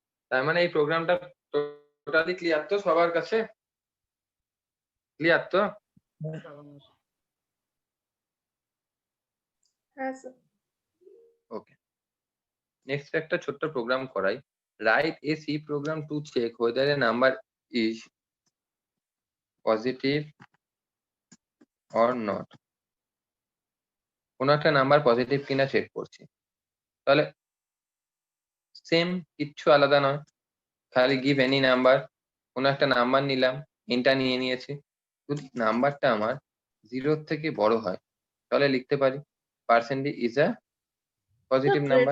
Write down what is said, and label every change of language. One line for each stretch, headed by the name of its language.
Bangla: তার মানে এই প্রোগ্রামটা টোটালি ক্লিয়ার তো সবার কাছে? ক্লিয়ার তো? হ্যাঁ স্যার। ওকে, নেক্সট একটা ছোট্ট প্রোগ্রাম করাই।
English: Write a C program to check whether a number is positive or not.
Bangla: কোন একটা নাম্বার পজিটিভ কিনা চেক করছি। তাহলে সেম, কিচ্ছু আলাদা নয়, খালি
English: Give any number.
Bangla: কোন একটা নাম্বার নিলাম, এনটা নিয়ে নিয়েছি। যদি নাম্বারটা আমার 0 থেকে বড় হয় তাহলে লিখতে পারি
English: Percentage is a positive number.